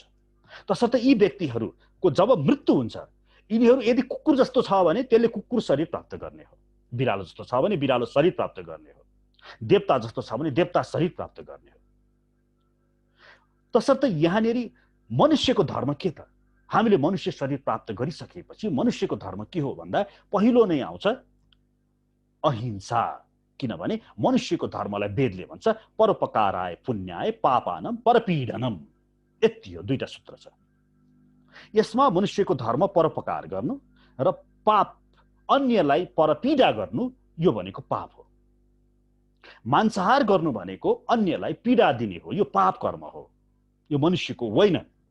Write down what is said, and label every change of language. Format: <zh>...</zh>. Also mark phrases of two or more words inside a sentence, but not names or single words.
<ne>तसर्थ यी व्यक्तिहरूको जब मृत्यु हुन्छ, यिनीहरू यदि कुकुर जस्तो छ भने त्यसले कुकुर शरीर प्राप्त गर्ने हो, बिरालो जस्तो छ भने बिरालो शरीर प्राप्त गर्ने हो, देवता जस्तो छ भने देवता शरीर प्राप्त गर्ने हो। तसर्थ यहाँनेरि मनुष्यको धर्म के त? हामीले मनुष्य शरीर प्राप्त गरिसकेपछि मनुष्यको धर्म के हो भन्दा पहिलो नै आउँछ अहिंसा। किनभने मनुष्यको धर्मलाई वेदले भन्छ</ne> <sa>परोपकाराय पुण्याय पापानम परपीडनम।</sa> <ne>यति हो, दुईटा सूत्र छ। यसमा मनुष्यको धर्म परोपकार गर्नु र पाप, अन्यलाई परपीडा गर्नु, यो भनेको पाप हो। मांसाहार गर्नु भनेको अन्यलाई पीडा दिने हो, यो पाप कर्म हो, यो मनुष्यको होइन।</ne>